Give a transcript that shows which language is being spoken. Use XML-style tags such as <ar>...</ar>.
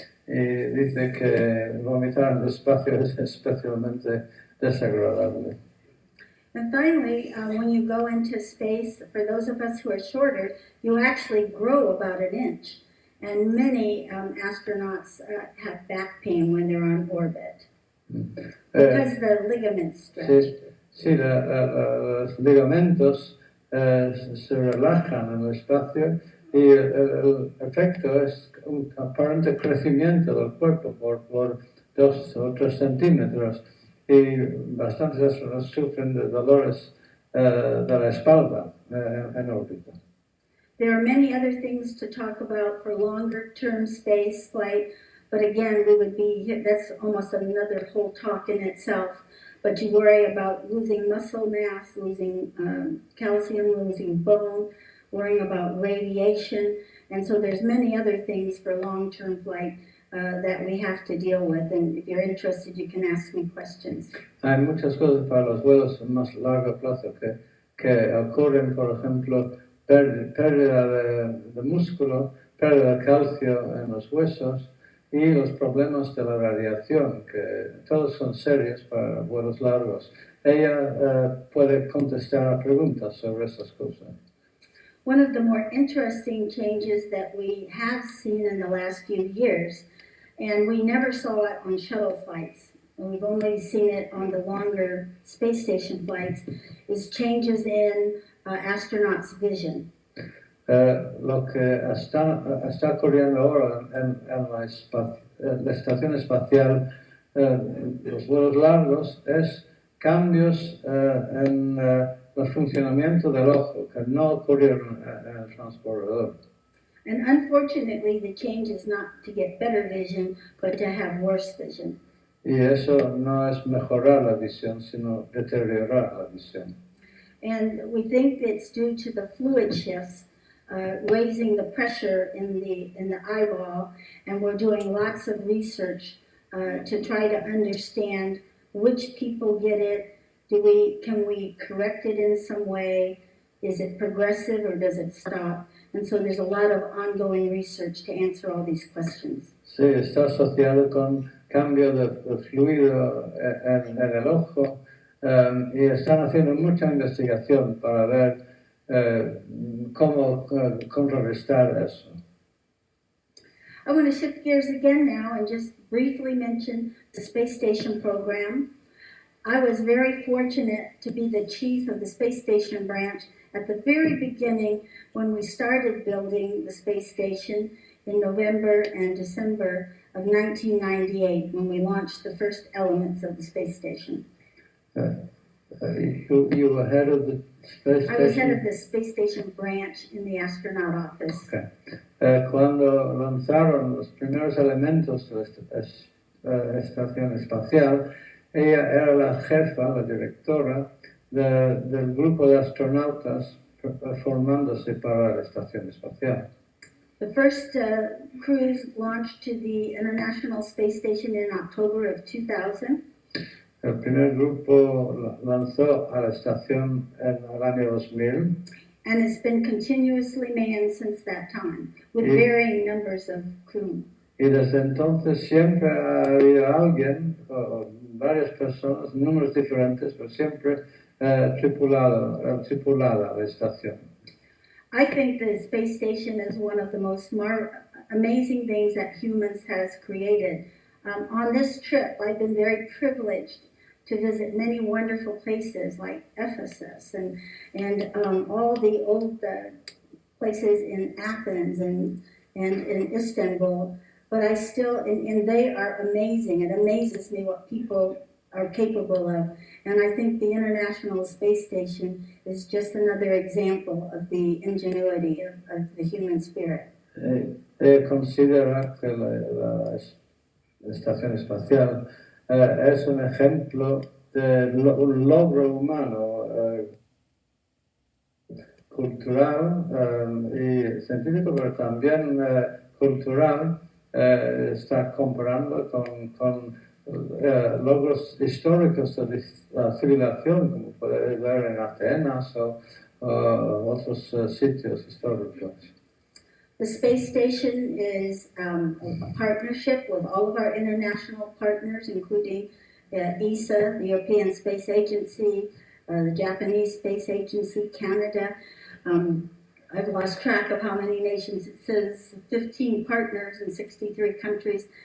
<es>Y dice que vomitar en el espacio es especialmente desagradable.</es> <en>And finally, when you go into space, for those of us who are shorter, you actually grow about an inch. And many astronauts have back pain when they're on orbit because the ligaments stretch.</en> <es>Sí, los ligamentos se relajan en el espacio y el efecto es un aparente crecimiento del cuerpo por 2 o 3 centímetros, y bastantes astronautas sufren de dolores de la espalda en órbita.</es> <en>There are many other things to talk about for longer-term space flight, but again, that's almost another whole talk in itself. But you worry about losing muscle mass, losing calcium, losing bone, worrying about radiation, and so there's many other things for long-term flight that we have to deal with, and if you're interested, you can ask me questions.</en> <es>Hay muchas cosas para los vuelos a más largo plazo que ocurren, por ejemplo, pérdida de músculo, pérdida de calcio en los huesos y los problemas de la radiación, que todos son serios para vuelos largos. Ella puede contestar a preguntas sobre esas cosas.</es> <en>One of the more interesting changes that we have seen in the last few years, and we never saw it on shuttle flights, and we've only seen it on the longer space station flights, is changes in astronauts' vision.</en> <es>Lo que está ocurriendo ahora en la estación espacial, los vuelos largos, es cambios en el funcionamiento del ojo, que no ocurrieron en el transbordador.</es> <en>And unfortunately, the change is not to get better vision, but to have worse vision.</en> <es>Y eso no es mejorar la visión, sino deteriorar la visión.</es> <en>And we think it's due to the fluid shifts, raising the pressure in the eyeball, and we're doing lots of research to try to understand which people get it. Can we correct it in some way? Is it progressive or does it stop? And so there's a lot of ongoing research to answer all these questions.</en> <es>Sí, está asociado con cambio de fluido en el ojo, y están haciendo mucha investigación para ver cómo contrarrestar eso.</es> <en>I want to shift gears again now and just briefly mention the space station program. I was very fortunate to be the chief of the space station branch at the very beginning when we started building the space station in November and December of 1998, when we launched the first elements of the space station. You were head of the space station? I was head of the space station branch in the astronaut office. Okay.</en> <es>Cuando lanzaron los primeros elementos de la estación espacial, ella era la jefa, la directora del grupo de astronautas formándose para la estación espacial.</es> <en>The first cruise launched to the International Space Station in October of 2000.</en> <es>El primer grupo lanzó a la estación en el año 2000</es> <en>and it's been continuously manned since that time, with Yeah. varying numbers of crew.</en> <es>y desde entonces siempre ha habido alguien, o varias personas, números diferentes, pero siempre tripulada la estación.</es> <en>I think the space station is one of the most amazing things that humans has created. On this trip, I've been very privileged to visit many wonderful places like Ephesus and all the old places in Athens and in Istanbul. But I still, and they are amazing. It amazes me what people are capable of. And I think the International Space Station is just another example of the ingenuity of the human spirit.</en> <es>Considera que la estación espacial es un ejemplo de un logro humano cultural y científico, pero también cultural. Está comparando con logros históricos de la civilización, como puede ver en Atenas o otros sitios históricos.</es> <en>The space station is a partnership with all of our international partners, including ESA, the European Space Agency, the Japanese Space Agency, Canada. I've lost track of how many nations. It says 15 partners in 63 countries.</en>